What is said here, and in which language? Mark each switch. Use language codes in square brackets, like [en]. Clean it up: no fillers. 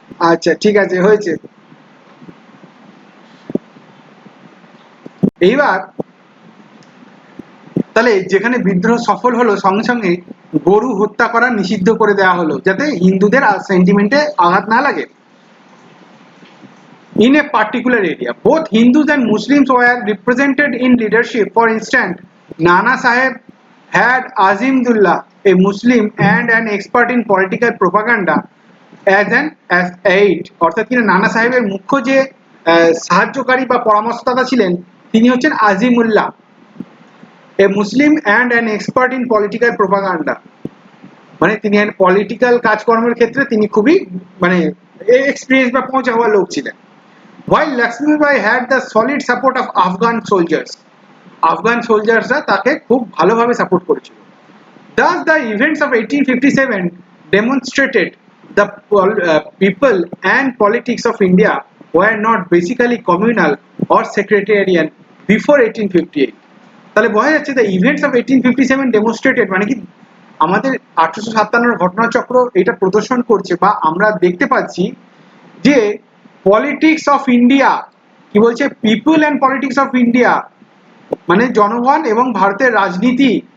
[bn] আচ্ছা ঠিক আছে, হয়েছে। এইবার তাহলে যেখানে বিদ্রোহ সফল হলো, সঙ্গে সঙ্গে গরু হত্যা করা নিষিদ্ধ করে দেওয়া হলো, যাতে হিন্দুদের সেন্টিমেন্টে আঘাত না লাগে। [en] In a particular area, both Hindus and Muslims were represented in leadership. For instance, Nana Saheb had Azimdullah, a Muslim and an expert in political propaganda, as an aide. [bn] অর্থাৎ তিনি নানা সাহেবের মুখ্য যে সাহায্যকারী বা পরামর্শদাতা ছিলেন, তিনি হচ্ছেন Azimullah, [en] a Muslim and an expert in political propaganda, [bn] মানে তিনি পলিটিক্যাল কাজকর্মের ক্ষেত্রে তিনি খুবই মানে এক্সপিরিয়েন্স বা পৌঁছা হওয়া লোক ছিলেন। [en] While Lakshmibai had the solid support of Afghan soldiers, [bn] Afghan সোলজার্সরা তাকে খুব ভালোভাবে সাপোর্ট করেছিল। [en] Thus the events of 1857 demonstrated the people and politics of India were not basically communal or sectarian before 1858. [bn] তাহলে বোঝা যাচ্ছে [en] the events of 1857 demonstrated [bn] মানে কি আমাদের 1857 ঘটনাচক্র এটা প্রদর্শন করছে বা আমরা দেখতে পাচ্ছি যে [en] politics of India, [bn] কি বলছে, [en] people and politics of India [bn] মানে জনগণ এবং ভারতের রাজনীতি